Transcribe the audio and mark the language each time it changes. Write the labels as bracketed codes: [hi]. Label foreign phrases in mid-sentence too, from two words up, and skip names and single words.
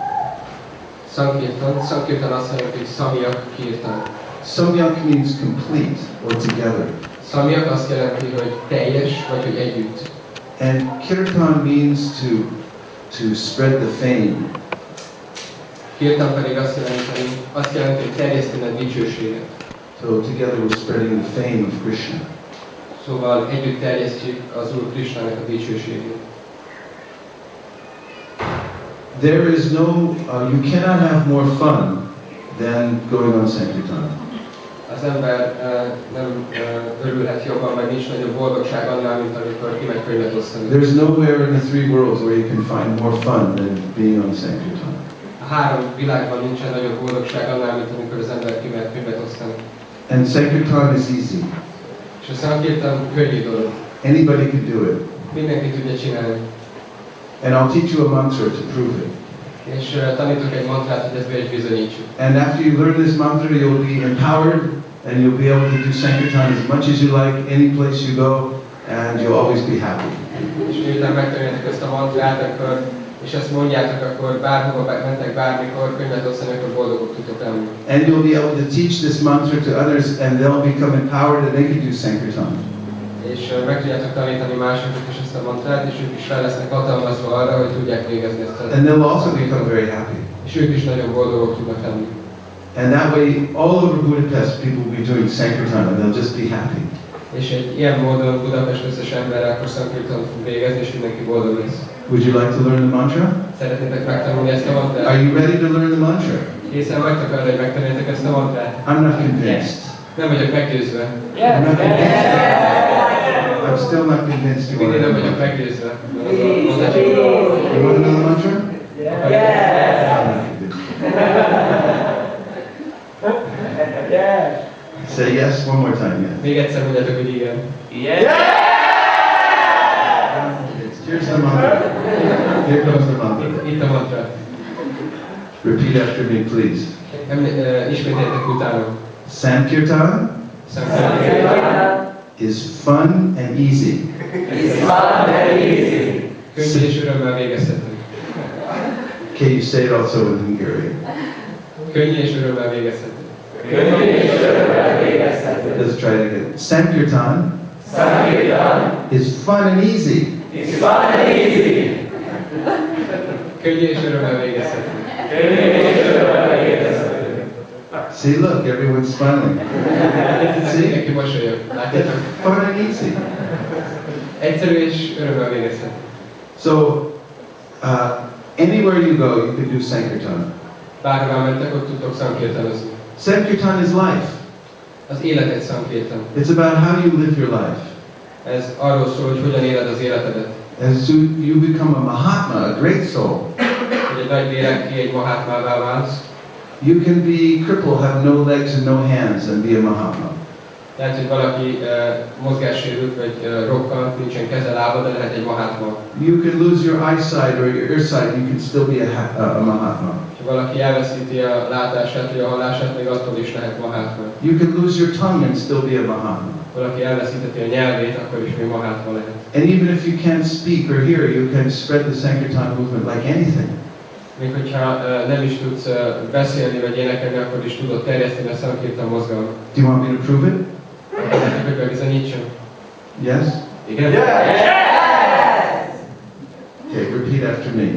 [hu] Sankirtan azt jelenti, hogy Samyak Kirtan. [en] Samyak means complete or together. [hu] Samyak azt jelenti, hogy teljes, vagy hogy együtt. [en] And Kirtan means to spread the fame. [hu] Kirtan pedig azt jelenti, hogy terjeszteni a dicsőséget. [en] So together we're spreading the fame of Krishna. [hu] Szóval együtt terjesztjük az Úr Krishnának a dicsőségét. [en] There is no, you cannot have more fun than going on Sankirtan. [hu] Az ember nem örülhet jobban, meg nincs nagyobb boldogság annál, mint amikor kimegy könyvet osztani. [en] There's nowhere in the three worlds where you can find more fun than being on Sankirtan. [hu] A 3 világban nincsen nagyobb boldogság annál, mint amikor az ember kimegy könyvet osztani. [en] And Sankirtan is easy. [hu] És a Sankirtan könnyű dolog. [en] Anybody can do it. [hu] Mindenki tudja csinálni. [en] And I'll teach you a mantra to prove it. [hu] És tanítok egy mantrát, hogy ezt be is bizonyítsuk. [en] And after you learn this mantra, you'll be empowered and you'll be able to do Sankirtan as much as you like, any place you go, and you'll always be happy. [hu] És miután megtanuljátok ezt a mantrát, és ezt mondjátok, akkor bárhova mentek, bármikor könyvet osztani, akkor boldogok tudtok lenni. [en] And you'll be able to teach this mantra to others and they'll become empowered and they can do Sankirtan. [hu] És meg tudjátok tanítani másoknak is ezt a mantrát, és ők is fel lesznek hatalmazva arra, hogy tudják végezni ezt a... [en] And they'll also become very happy. [hu] És ők is nagyon boldogok tudnak lenni. [en] And that way, all over Budapest, people will be doing Sankirtan and they'll just be happy. [hu] És egy ilyen módon Budapest összes emberre akkor Sankirtan fog végezni, és mindenki boldog lesz. [en] Would you like to learn the mantra? [hu] Szeretnétek megtanulni ezt a mantrát? [en] Are you ready to learn the mantra? [hu] Készen vagytok arra, hogy megtanuljátok ezt a mantrát? [en] I'm not convinced. [hu] Nem vagyok meggyőzve. [en] I'm not convinced. I'm still not convinced you [hu] Mindig nem [en] want [hu] vagyok [en] to. [hu] meggyőzve. [en] You want to know the mantra? Say yes one more time, yes. [hu] Még egyszer mondjátok, hogy igen. [en] Here's the mantra. Here comes the mantra. [hu] Itt a mantra. [en] Repeat after me, please. [hu] Ismételjétek utána. [en] Sankirtan is fun and easy. [hu] Könnyű és örömmel végezhető. [en] Can you say it also in Hungarian? [hu] Könnyű és örömmel végezhető. [en] Let's try it again. Sankirtan is fun and easy. [hu] Könnyű és örömmel végezhető. [en] See, look, everyone's smiling. [hu] Mindenki mosolyog. Látjátok? [en] Fun and easy. [hu] Egyszerű és örömmel végezhető. [en] So, anywhere you go, you can do Sankirtan. [hu] Bárhová mentek, ott tudtok Sankirtanozni. [en] Sankirtan is life. [hu] Az élet egy Sankirtan. [en] It's about how you live your life. [hu] Ez arról szól, hogy hogyan éled az életedet. [en] As you become a Mahatma, a great soul. [hu] Hogy egy nagy lélek ki egy Mahatmává válsz. [en] You can be crippled, have no legs and no hands, and be a Mahatma. [hu] Lehet, hogy valaki mozgássérült, vagy rokkant, nincsen keze, lába, de lehet egy Mahatma. [en] You can lose your eyesight or your earsight, you can still be a Mahatma. [hu] Ha valaki elveszíti a látását, vagy a hallását, még attól is lehet Mahatma. [en] You can lose your tongue and still be a Mahatma. [hu] Valaki elveszítheti a nyelvét, akkor is még Mahatma lehet. [en] And even if you can't speak or hear, you can spread the Sankirtan movement like anything. [hu] Még hogyha nem is tudsz beszélni vagy énekelni, akkor is tudod terjeszteni a Sankirtan mozgalmat. [en] Do you want me to prove it? [hu] Nektek, hogy bebizonyítsam? [en] Yes? [hu] Igen? [en] Okay, repeat after me.